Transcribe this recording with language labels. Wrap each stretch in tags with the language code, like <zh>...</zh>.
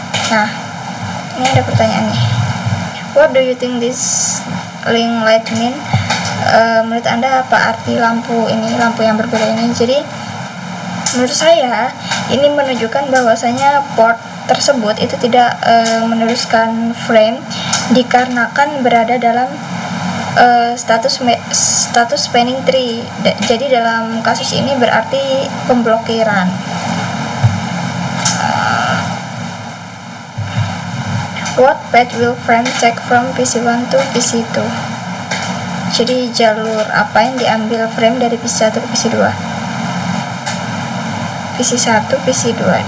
<id>Nah, ini ada pertanyaan nih.</id> <en>What do you think this ring light mean?</en> <id>Menurut Anda apa arti lampu yang berbeda ini? Jadi menurut saya ini menunjukkan bahwasanya port tersebut itu tidak meneruskan frame dikarenakan berada dalam status spanning tree. Jadi dalam kasus ini berarti pemblokiran.</id> <en>What path will frame take from PC1 to PC2?</en> <id>Jadi jalur apa yang diambil frame dari PC1 ke PC2? PC1, PC2.</id>